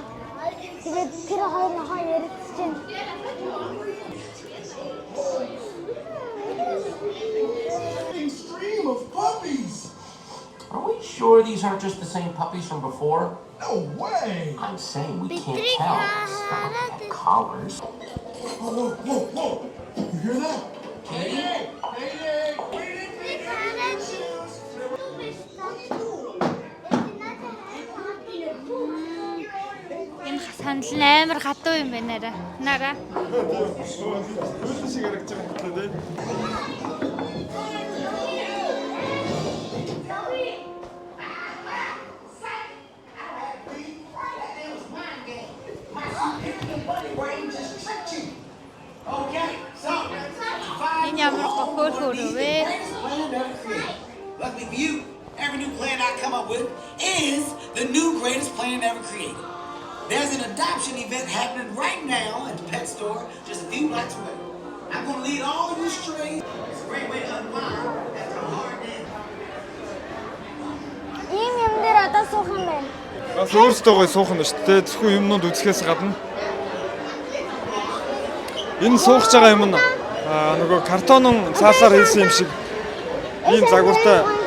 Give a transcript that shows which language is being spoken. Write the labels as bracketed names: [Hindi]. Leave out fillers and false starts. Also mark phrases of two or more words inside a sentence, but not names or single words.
[Mongolian] Тэгээд тэр хоёроо ярилцчихээн. [English] Stream of puppies! Are we sure these aren't just the same puppies from before? No way! I'm saying we can't tell. Some have collars. Whoa, whoa, whoa! You hear that? Hey! [Mongolian] Энэ санал нь амар хатуу юм байна арай. Нараа. Хөлн шиг харагдаж байгаа юм байна тий. Энэ ямар хөөрхөр вэ? [English] Luckily for you, every new plan I come up with is the new greatest plan ever created. There's an adoption event happening right now at the pet store just a few blocks away. I'm going to lead all of you strays. It's a great way to unwind after a hard day. [Mongolian] Ийм юм дээр одоо суух юм байна. Бас өөрсдөө суух нь шүү дээ. Зөвхөн юмнууд үзэхээс гадна. Энэ сууж байгаа юм нь нөгөө картонын цаасаар хийсэн юм шиг ийм загвартай.